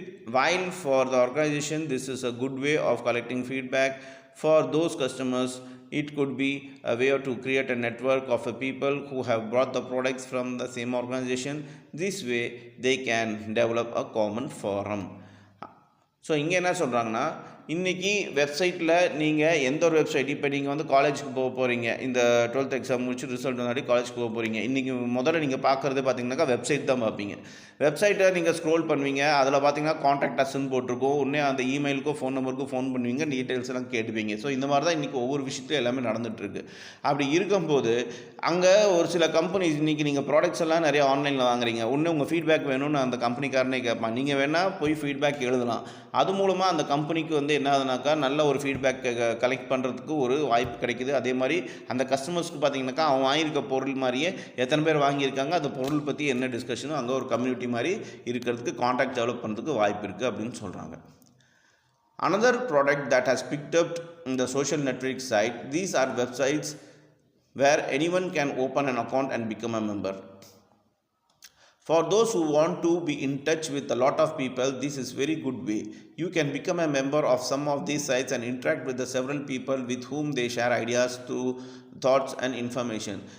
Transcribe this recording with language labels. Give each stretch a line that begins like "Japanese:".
English: While for the organization, this is a good way of collecting feedback. For those customers, it could be a way to create a network of people who have bought the products from the same organization. This way, they can develop a common forum.
Tamil: So இங்கே என்ன சொல்கிறாங்கன்னா, இன்றைக்கி வெப்சைட்டில் நீங்கள் எந்த ஒரு website, இப்போ நீங்கள் வந்து காலேஜுக்கு போகிறீங்க, இந்த 12th எக்ஸாம் முடிச்சு ரிசல்ட் முன்னாடி காலேஜுக்கு போகிறீங்க. இன்றைக்கி முதல்ல நீங்கள் பார்க்குறது பார்த்தீங்கன்னாக்கா வெப்சைட் தான் பார்ப்பீங்க. வெப்சைட்டை நீங்கள் ஸ்க்ரோல் பண்ணுவீங்க, அதில் பார்த்தீங்கன்னா காண்டாக்ட் அஸ்ன்னு போட்டிருக்கோம். உடனே அந்த இமெயிலுக்கோ ஃபோன் நம்பருக்கும் ஃபோன் பண்ணுவீங்க, டீட்டெயில்ஸ் எல்லாம் கேட்டுப்பீங்க. ஸோ இந்த மாதிரி தான் இன்றைக்கி ஒவ்வொரு விஷயத்தையும் எல்லாமே நடந்துகிட்ருக்கு. அப்படி இருக்கும்போது அங்கே ஒரு சில கம்பெனிஸ், இன்றைக்கி நீங்கள் ப்ராடக்ட்ஸ் எல்லாம் நிறைய ஆன்லைனில் வாங்குறீங்க. ஒன்று உங்கள் ஃபீட்பேக் வேணும்னு அந்த கம்பெனிக்காரனே கேட்பான். நீங்கள் வேணால் போய் ஃபீட்பேக் எழுதலாம். அது மூலமாக அந்த கம்பெனிக்கு வந்து என்ன ஆகுதுனாக்கா நல்ல ஒரு ஃபீட்பேக் கலெக்ட் பண்ணுறதுக்கு ஒரு வாய்ப்பு கிடைக்குது. அதே மாதிரி அந்த கஸ்டமர்ஸ்க்கு பார்த்தீங்கன்னாக்கா அவன் வாங்கியிருக்க பொருள் மாதிரியே எத்தனை பேர் வாங்கியிருக்காங்க, அந்த பொருள் பற்றி என்ன டிஸ்கஷனும் அங்கே ஒரு கம்யூனிட்டி மாதிரி இருக்கிறதுக்கு, கான்டாக்ட் டெவலப் பண்ணுறதுக்கு வாய்ப்பு இருக்குது அப்படின்னு சொல்கிறாங்க.
English: Another product that has picked up in the social network site, these are websites where anyone can open an account and become a member. For those who want to be in touch with a lot of people, this is very good way. You can become a member of some of these sites and interact with the several people with whom they share ideas, thoughts and information.